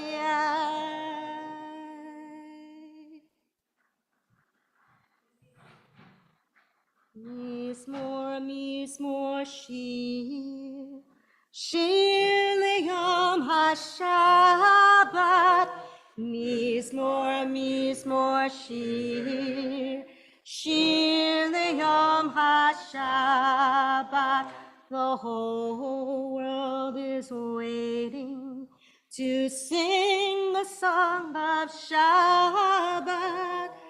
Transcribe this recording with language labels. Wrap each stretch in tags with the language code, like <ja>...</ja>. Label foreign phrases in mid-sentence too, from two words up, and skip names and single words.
<he>מזמור שיר ליום השבת מזמור שיר ליום השבת</he> <en>The whole world is waiting to sing the song of Shabbat.</en>